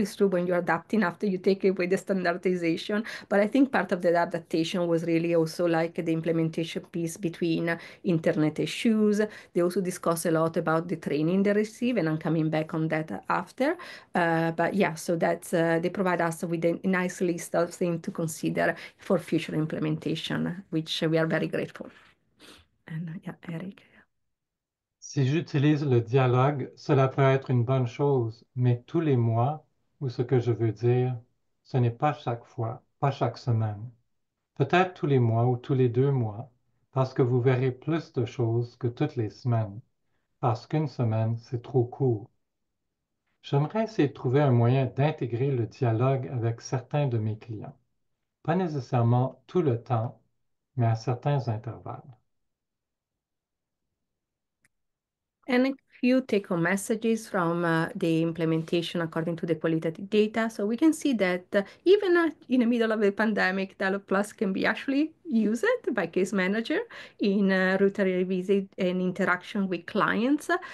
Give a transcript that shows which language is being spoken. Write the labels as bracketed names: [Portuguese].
[English] It's true when you're adapting after you take away the standardization, but I think part of the adaptation was really also like the implementation piece between internet issues. They also discuss a lot about the training they receive, and I'm coming back on that after. But yeah, so that's they provide us with a nice list of things to consider for future implementation, which we are very grateful. And yeah, Eric. [French] Si j'utilise le dialogue, cela peut être une bonne chose, mais tous les mois, ou ce que je veux dire, ce n'est pas chaque fois, pas chaque semaine. Peut-être tous les mois ou tous les 2 mois, parce que vous verrez plus de choses que toutes les semaines, parce qu'une semaine, c'est trop court. J'aimerais essayer de trouver un moyen d'intégrer le dialogue avec certains de mes clients. Pas nécessairement tout le temps, mais à certains intervalles. [English] And a few take-home messages from the implementation according to the qualitative data. So we can see that even in the middle of the pandemic, Dialog Plus can be actually used by case manager in rotary visit and interaction with clients.